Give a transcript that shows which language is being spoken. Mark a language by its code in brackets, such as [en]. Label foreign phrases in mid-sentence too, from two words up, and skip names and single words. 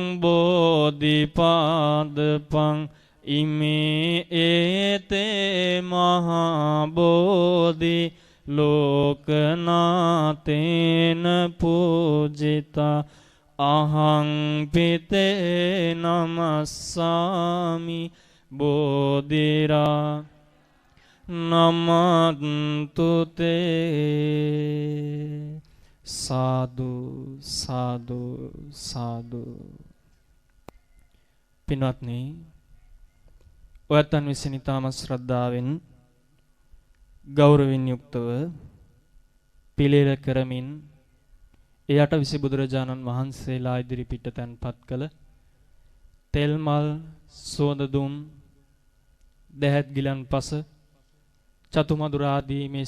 [pi] බෝධිපාදපං ඉමේ ඒතේ මහා බෝධි ලෝකනාතේන පූජිතා අහං පිතේ නමස්සාමි බෝධිරා නමන්තු තේ සාදු සාදු සාදු. [si] පින්වත්නි, ඔයත්න් විසින් ඊටම ශ්‍රද්ධාවෙන් ගෞරවයෙන් යුක්තව පිළිල කරමින් එයට විසි බුදුරජාණන් වහන්සේලා ඉදිරිපිට තැන්පත් කළ තෙල් මල් සුවඳ දුම් දැහැත් ගිලන්පස චතුමදුර ආදී මේ